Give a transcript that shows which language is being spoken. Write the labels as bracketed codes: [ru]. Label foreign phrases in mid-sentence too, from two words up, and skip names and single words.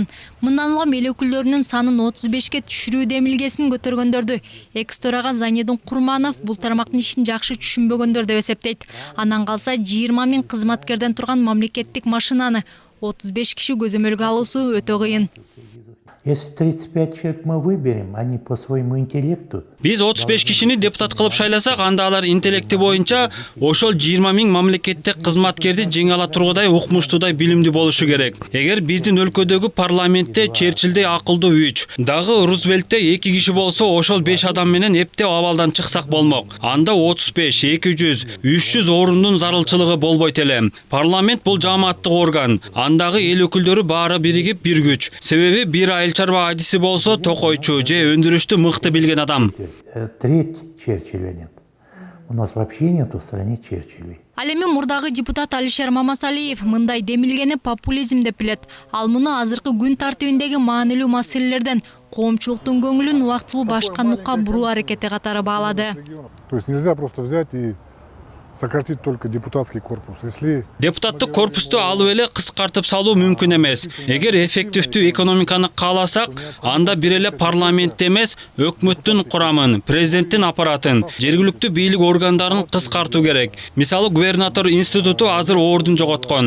[ky] Мындан улам эл өкүлдөрүнүн санын 35ке түшүрүү демилгесин көтөргөндөрдү экс-төрага Занидин Курманов бул тармактын ишин жакшы түшүнбөгөндөр деп эсептейт. Андан калса 20 000 кызматкерден турган мамлекеттик машинаны 35 киши көзөмөлгө алуусу өтө кыйын. [ru] Если 35 человек мы выберем, они по своему интеллекту. [ky] Биз 35 кишини депутат кылып шайласак, анда алар интеллекти боюнча ошол 20 000 мамлекеттик кызматкерди жеңе ала тургудай, укмуштуудай билимдүү болушу керек. Эгер биздин өлкөдөгү парламентте Черчиллдей акылдуу 3, дагы Рузвельтте 2 киши болсо, ошол 5 адам менен эптеп абалдан чыксак болмок. Анда 35, 200, 300 орундун зарылчылыгы болбойт эле. Парламент бул жааматтык орган. Андагы эл өкүлдөрү баары биригип бир күч. Себеби бир айыл чарба адиси болсо, токойчу же өндүрүштү мыкты билген адам. [ru] Треть Черчилля нет. У нас вообще нет в стране Черчиллей. [ky] Ал эми мурдагы депутат Алишер Мамасалиев мындай демилгени популизм деп билет. Ал муну азыркы күн тартибиндеги маанилүү маселелерден коомчулуктун көңүлүн убактылуу башка нукка буруу аракети катары баалады. [ru] То есть нельзя просто взять и сократить только депутатский корпус. Если [ky] депутаттык корпусту алып эле кыскартып салуу мүмкүн эмес. Эгер эффективдүү экономиканы кааласак, анда бир эле парламентте эмес, өкмөттүн курамын, президенттин аппаратын, жергиликтүү бийлик органдарын кыскартуу керек. Мисалы, губернатор институту азыр ордун жоготкон.